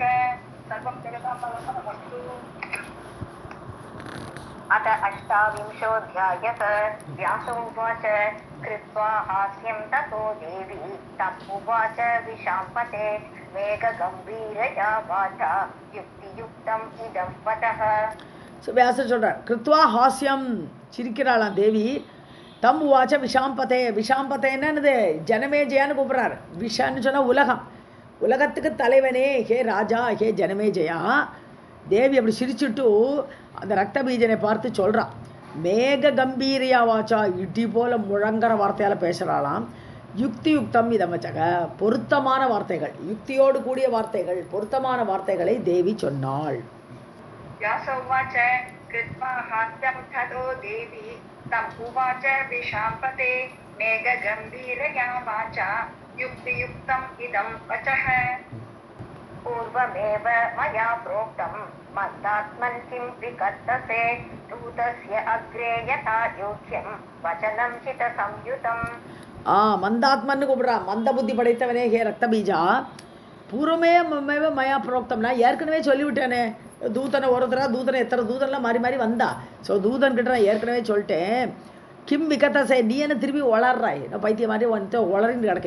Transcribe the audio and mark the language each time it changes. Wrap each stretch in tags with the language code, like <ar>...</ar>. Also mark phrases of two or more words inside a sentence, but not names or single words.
<sa>सर्वं जगतां फलमस्तु. अथ 28ोऽध्यायः. व्यासोवाच कृत्वा हास्यं ततो देवी तमुवाच विशाम्पते मेघगम्भीरया वाचा युक्तियुक्तम् इदं वचः.</sa> <ta>ஸோ வியாசர் சொல்கிறார்,</ta> <sa>कृत्वा हास्यम्</sa> <ta>சிரிக்கிறாளாம் தேவி.</ta> <sa>तम् उवाच विशाम्पते,</sa> <ta>விஷாம்பதேன்னு என்னது, ஜனமேஜயான்னு கூப்பிட்றாரு. விஷான்னு சொன்னால் உலகம், உலகத்துக்கு தலைவனே ஹே ராஜா ஹே ஜனமேஜயா. தேவி அப்படி சிரிச்சுட்டு அந்த ரத்த பீஜனை பார்த்து சொல்கிறான்,</ta> <sa>मेघ गम्भीरया वाचा,</sa> <ta>இடி போல முழங்குற வார்த்தையால் பேசுகிறாளாம்.</ta> <sa>युक्ति युक्तम् इदम् वचः,</sa> <ta>பொருத்தமான வார்த்தைகள், யுக்தியோடு கூடிய வார்த்தைகள், பொருத்தமான வார்த்தைகளை தேவி சொன்னாள்.</ta> <sa>व्यासोवाच कृत्वा हास्यं ततो देवी तम् उवाच विशाम्पते मेघगम्भीरया वाचा युक्तियुक्तम् इदं वचः. पूर्वमेव मया प्रोक्तं मन्दात्मन् किं विकर्तसे दूतस्य अग्रे यथा योग्यं वचनं चित्तसंयुतम्.</sa> <ta>மந்தாத்மன்னு கூப்பிட்றா. மந்த புத்தி படைத்தவனே ஹே ரத்த பீஜா,</ta> <sa>पूर्वमे मया प्रोक्तम्,</sa> <ta>நான் ஏற்கனவே சொல்லிவிட்டேனே. தூதனை ஒருத்தரா, தூதனை எத்தனை தூதன்லாம் மாறி மாறி வந்தா. ஸோ தூதன் கிட்ட நான் ஏற்கனவே சொல்லிட்டேன்.</ta> <sa>किम् विकत्थसे,</sa> <ta>நீ என்ன திருப்பி வளர்றாய், நான் பைத்திய மாதிரி வந்து வளரின்னு கிடக்க.</ta>